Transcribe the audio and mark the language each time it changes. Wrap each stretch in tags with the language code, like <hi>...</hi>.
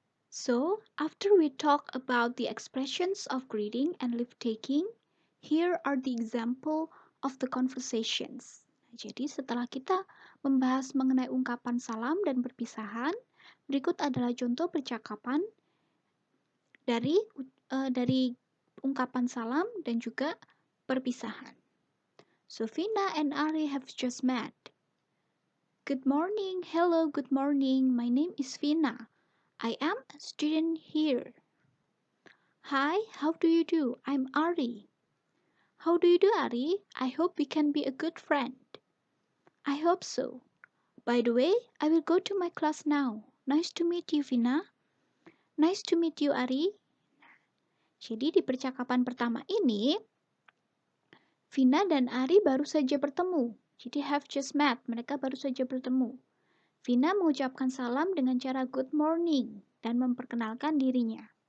<en>So, after we talk about the expressions of greeting and leave taking, here are the example of the conversations.</en> <id>Jadi, setelah kita membahas mengenai ungkapan salam dan perpisahan, berikut adalah contoh percakapan dari ungkapan salam dan juga perpisahan.</id> <en>So, Vina and Ari have just met. Good morning, hello, good morning. My name is Vina. I am a student here. Hi, how do you do? I'm Ari. How do you do, Ari? I hope we can be a good friend. I hope so. By the way, I will go to my class now. Nice to meet you, Vina. Nice to meet you, Ari.</en> <id>Jadi di percakapan pertama ini, Vina dan Ari baru saja bertemu. Jadi</id> <en>have just met,</en> <id>mereka baru saja bertemu. Vina mengucapkan salam dengan cara</id> <en>good morning</en> <id>dan memperkenalkan dirinya.</id>